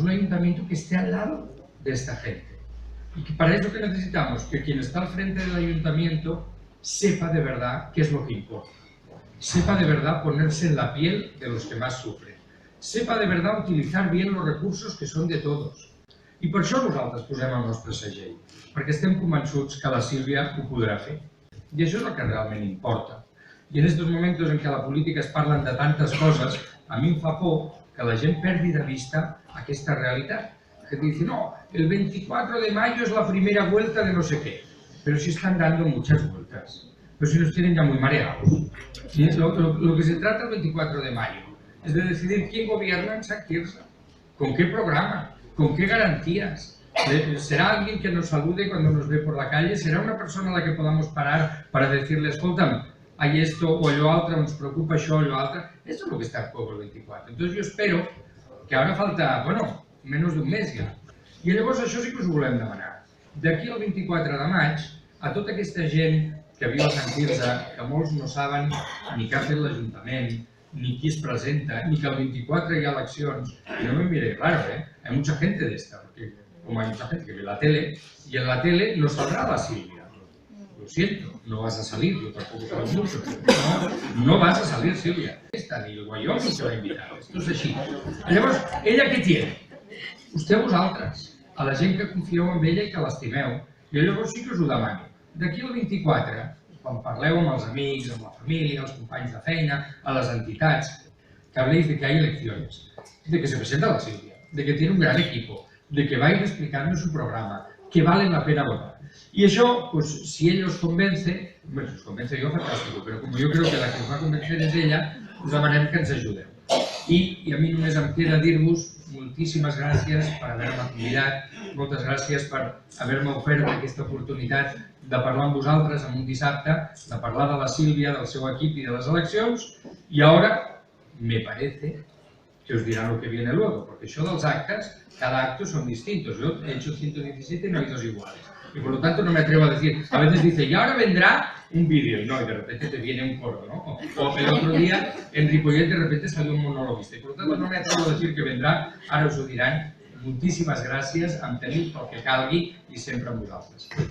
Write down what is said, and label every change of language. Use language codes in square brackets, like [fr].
[es] Un ayuntamiento que esté al lado de esta gente. Y que para eso que necesitamos, que quien está al frente del ayuntamiento sepa de verdad qué es lo que importa. Sepa de verdad ponerse en la piel de los que más sufren. Sepa de verdad utilizar bien los recursos que son de todos. [ca] I per això nosaltres posem el nostre segell, perquè estem convençuts que la Sílvia ho podrà fer. I això és el que realment importa. I en aquests moments en què a la política es parlen de tantes coses, a mi em fa por que la gent perdi de vista aquesta realitat. [es] La gente dice, no, el 24 de mayo es la primera vuelta de no sé qué. Pero si están dando muchas vueltas. Pero si nos tienen ya muy mareados. Lo que se trata el 24 de mayo es de decidir quién gobierna en Sant Quirze, con qué programa, con qué garantías. ¿Será alguien que nos salude cuando nos ve por la calle? ¿Será una persona a la que podamos parar para decirle, escolta'm, hay esto o [ca] allò altre, [es] nos preocupa [ca] això o allò altre? [es] Esto es lo que está en juego el 24. Entonces yo espero que ahora falta, bueno, menos [ca] d'un mes ja. I llavors això sí que us ho volem demanar. D'aquí al 24 de maig, a tota aquesta gent que viu a Sant Quirze, que molts no saben ni què ha fet l'Ajuntament, ni qui es presenta, ni que el 24 hi ha eleccions, [es] y no me mire raro, hay mucha gente de esta, porque como hay mucha gente que ve la tele, y en la tele no saldrá la Silvia. Lo siento, no vas a salir, yo tampoco creo mucho, no vas a salir, Silvia. Esta ni el Wyoming te va a invitar, esto [ca] és així. Llavors, ella què [es] tiene? [ca] Vostè a vosaltres, a la gent que confieu en ella i que l'estimeu. Jo llavors sí que us ho demano. D'aquí al 24, quan parleu amb els amics, amb la família, els companys de feina, a les entitats, [es] que habléis de que hay elecciones, de que se presenta la Silvia, de que tiene un gran equipo, de que va a ir explicando su programa, que vale la pena votar. Y eso, pues si ella os convence, bueno, si os convence yo, fantástico, pero como yo creo que la que os va a convencer [ca] és ella, us demanem que ens ajudeu. I a mi només em queda dir-vos moltíssimes gràcies per haver-me convidat, moltes gràcies per haver-me ofert aquesta oportunitat de parlar amb vosaltres en un dissabte, de parlar de la Sílvia, del seu equip i de les eleccions, i ara [es] me parece que os dirán lo que viene luego, [ca] porque això dels actes, [es] cada acto son distintos. Yo he hecho 117 y no hay dos iguales. Y por lo tanto no me atrevo a decir, a veces dice, y ahora vendrá un vídeo, y no, y de repente te viene un coro, ¿no? O el otro día en Ripollet de repente salió un monologuista. Y por lo tanto no me atrevo a decir que vendrá, [ca] ara us ho diran. Moltíssimes gràcies, em teniu pel que calgui i sempre amb vosaltres.